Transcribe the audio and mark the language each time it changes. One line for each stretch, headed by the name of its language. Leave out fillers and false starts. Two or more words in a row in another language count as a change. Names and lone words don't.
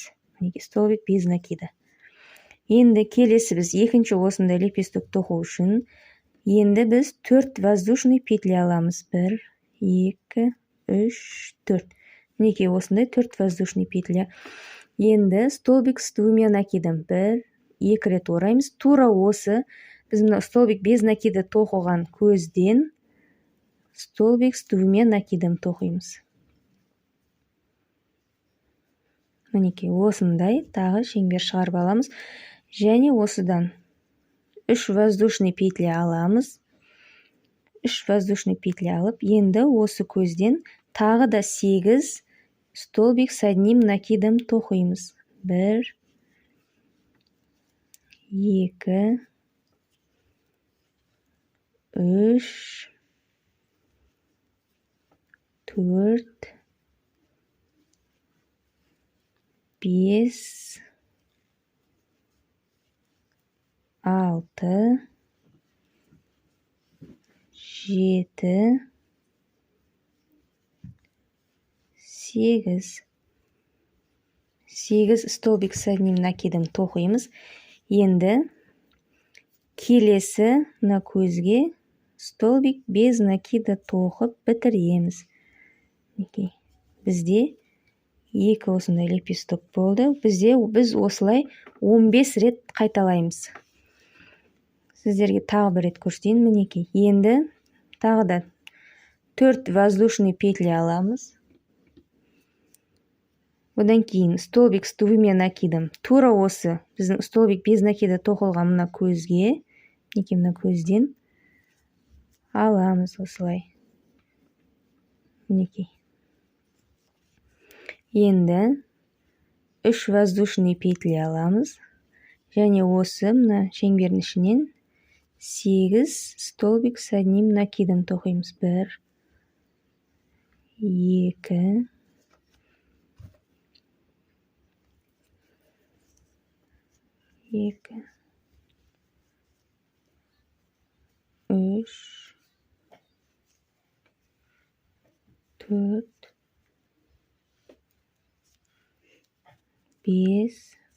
Kazakh: Мінекей,
Russian: столбик без накида.
Kazakh: Енді келесі біз екінші осындай лепесток тоқу үшін енді біз 4
Russian: воздушный петля
Kazakh: аламыз. 1, 2, 3, 4. Мінекей, осындай 4
Russian: воздушный петля.
Kazakh: Енді
Russian: столбик с двумя накидом
Kazakh: 1, 2 рет ораймыз. Тура осы біз мына
Russian: столбик без накида
Kazakh: тоқыған көзден
Russian: столбик с двумя накидом
Kazakh: тоқимыз. Мінекей, осындай тағы шеңбер шығарып аламыз. Және осыдан 3
Russian: воздушный петля
Kazakh: аламыз. 3
Russian: воздушный петля
Kazakh: алып, енді осы көзден тағы да 8
Russian: столбик с одним накидом
Kazakh: тоқимыз. 1, 2, 3, 4, 5, 6, 7, 8. 8
Russian: столбик с одним накидом
Kazakh: тоқимыз. Енді келесі мына көзге
Russian: столбик без накида
Kazakh: тоқып бітіреміз. Бізде екі осындай лепесток болды. Біз осылай 15 рет қайталаймыз. Сіздерге тағы бір рет көрсетейін. Мінекей, енді тағы да 4
Russian: воздушный петля
Kazakh: аламыз. Одан кейін
Russian: столбик с двумя накидом.
Kazakh: Тура осы біздің
Russian: столбик без накида
Kazakh: тоқылған мына көзге, мінекей, мына көзден аламыз осылай. Мінекей. Енді 3
Russian: воздушный петля
Kazakh: аламыз. Және осы мына шеңбердің ішінен 8
Russian: столбик с одним накидом
Kazakh: тоқимыз. 1, 2, 2, 3, 4, 5,